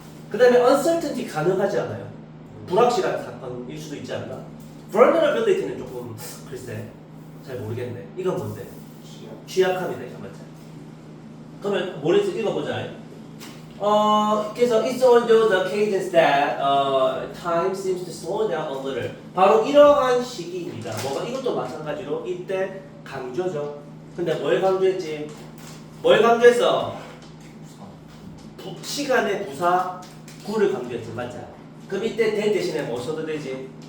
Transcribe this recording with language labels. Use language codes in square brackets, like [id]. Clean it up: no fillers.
[ko] 그 다음에 uncertainty 가능하지 않아요? 불확실한 사건일 수도 있지 않나? vulnerability는 조금 글쎄 잘 모르겠네. 이건 뭔데? 취약함이다, 이거 맞지? 그러면 모레스 읽어보자. 그래서 [en] it's on the occasions that time seems to slow down a little. [ko] 바로 이러한 시기입니다. 뭐가 이것도 마찬가지로 이때 강조죠. 근데 뭘 강조했지? 뭘 강조했어? 시간의 부사 구를 강조했지, 맞아? 그럼 이때 대 대신에 뭐 써도 되지?